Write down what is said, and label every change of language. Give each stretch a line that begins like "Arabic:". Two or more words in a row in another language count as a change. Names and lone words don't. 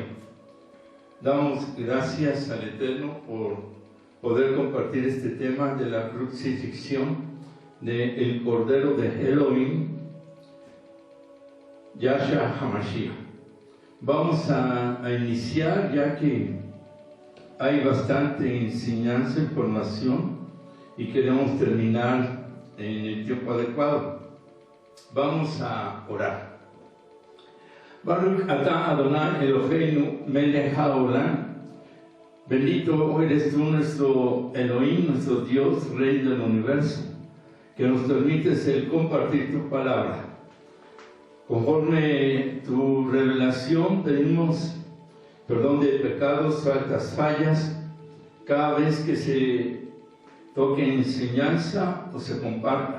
Spanish: Damos gracias al Eterno por poder compartir este tema de la crucifixión del Cordero de Elohim, Yahshua HaMashiach. Vamos a iniciar, ya que hay bastante enseñanza, información, y queremos terminar en el tiempo adecuado. Vamos a orar.
Hebrew: ברוך אתה אדוני אלוהינו מלך העולם.
Spanish: Bendito eres tú, nuestro Elohim, nuestro Dios, Rey del universo, que nos permites el compartir tu palabra. Conforme tu revelación, pedimos perdón de pecados, faltas, fallas, cada vez que se toque enseñanza o se comparta.